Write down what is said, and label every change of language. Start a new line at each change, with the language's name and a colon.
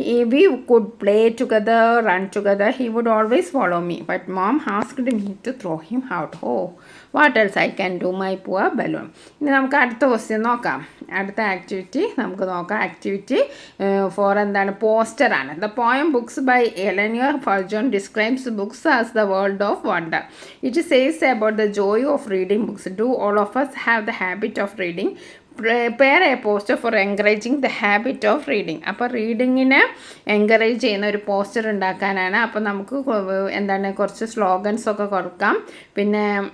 English: We could play together, run together. He would always follow me. But mom asked me to throw him out. Oh, what else I can do, my poor balloon.
Malayalam: ഇനി നമുക്ക് അടുത്ത question നോക്കാം. അടുത്ത activity നമുക്ക് നോക്കാം. Activity 4 എന്താണ്? പോസ്റ്ററാണ്.
English: The poem books by Eleanor Farjeon describes books as the world of wonder. It says about the joy of reading books. Do all of us have the habit of reading? Prepare a poster for encouraging the habit of reading.
Malayalam: അപ്പോൾ റീഡിങ്ങിനെ encourage ചെയ്യുന്ന ഒരു poster ഉണ്ടാക്കാനാണ്. അപ്പോൾ നമുക്ക് എന്താണ് കുറച്ച് സ്ലോഗൻസൊക്കെ കൊടുക്കാം. പിന്നെ